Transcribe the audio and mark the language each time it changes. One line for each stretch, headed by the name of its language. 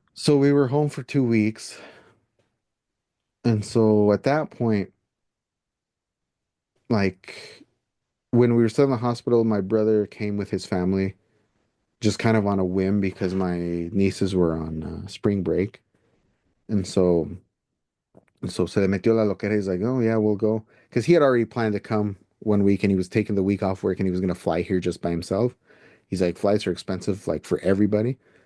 English: So we were home for 2 weeks. And so at that point, like when we were still in the hospital, my brother came with his family just kind of on a whim because my nieces were on spring break. And so
Spanish: se le metió la loquera.
English: He's like, oh yeah, we'll go. Because he had already planned to come 1 week and he was taking the week off work and he was going to fly here just by himself. He's like, flights are expensive, like for everybody.